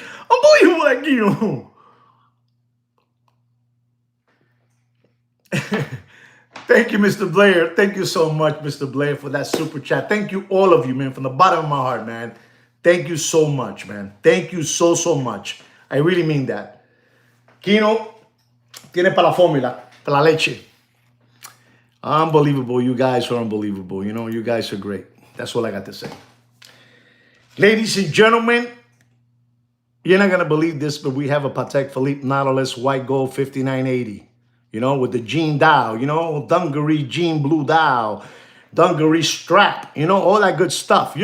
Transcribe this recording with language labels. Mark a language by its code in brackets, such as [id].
[en] Unbelievable, that Kino. Thank you, Mr. Blair. Thank you so much, Mr. Blair, for that super chat. Thank you, all of you, man, from the bottom of my heart, man. Thank you so much, man. Thank you so much. I really mean that. [es] Kino tiene para la fórmula, para la leche. [en] Unbelievable. You guys are unbelievable. You guys are great. That's all I got to say. Ladies and gentlemen, you're not going to believe this, but we have a Patek Philippe Nautilus white gold 5980. With the jean dial, dungaree jean blue dial, dungaree strap, all that good stuff.